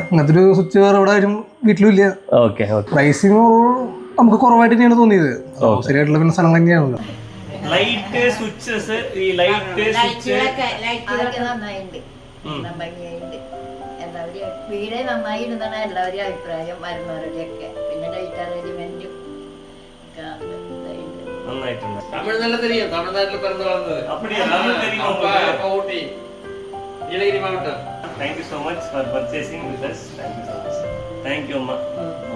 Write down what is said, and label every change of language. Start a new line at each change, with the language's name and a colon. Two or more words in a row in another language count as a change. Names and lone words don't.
Malayalam: അങ്ങനത്തെ ഒരു സ്വിച്ച് വേറെ ഇവിടെ ആരും വീട്ടിലും ഇല്ല. പ്രൈസിങ് നമുക്ക് കുറവായിട്ട് തന്നെയാണ് തോന്നിയത്. ശരിയായിട്ടുള്ള പിന്നെ സ്ഥലം തന്നെയാണല്ലോ. വീടേ നന്നായിരുന്നാണ് എല്ലാവരും അഭിപ്രായം വരുന്നവരുടെയൊക്കെ. പിന്നെ ലൈറ്റ് അറേഞ്ച്മെന്റും
Tamil: தமிழ் நல்ல தெரியும். தமிழ்நாட்டில் பிறந்து வளர்ந்தது. அப்படியே ஊட்டி நீலகிரி மாவட்டம்.
English: Thank you so much for purchasing with us. Thank you so much. Thank you, Amma.